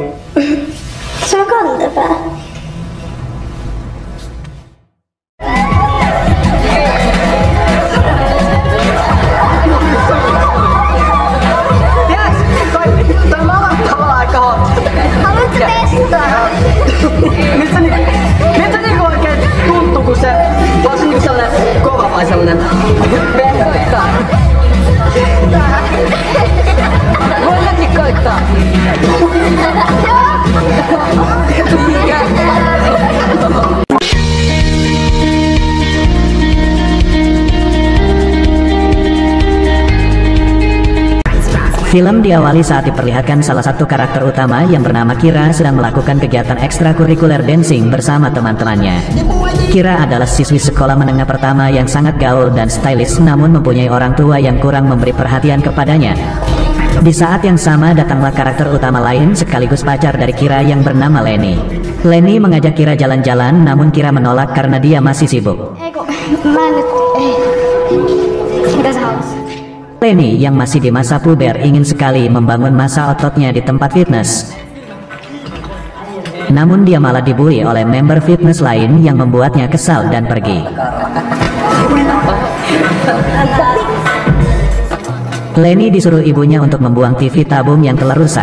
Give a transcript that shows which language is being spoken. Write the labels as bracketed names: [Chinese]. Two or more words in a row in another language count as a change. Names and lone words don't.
[Finnish] Se on kantapää. Haluatko testaa? Miltä se niinku oikein tuntuu, kun se on niinku sellainen kova vai sellainen verkoittaa? Voi mäkin koittaa. [Indonesian] Film diawali saat diperlihatkan salah satu karakter utama yang bernama Kira sedang melakukan kegiatan ekstrakurikuler dancing bersama teman-temannya. Kira adalah siswi sekolah menengah pertama yang sangat gaul dan stylish, namun mempunyai orang tua yang kurang memberi perhatian kepadanya. Di saat yang sama datanglah karakter utama lain sekaligus pacar dari Kira yang bernama Lenny. Lenny mengajak Kira jalan-jalan, namun Kira menolak karena dia masih sibuk. [Finnish] Mitä sä haluat? [Indonesian] Lenny yang masih di masa puber ingin sekali membangun massa ototnya di tempat fitness. Namun dia malah dibully oleh member fitness lain yang membuatnya kesal dan pergi. Lenny disuruh ibunya untuk membuang TV tabung yang telah rusak.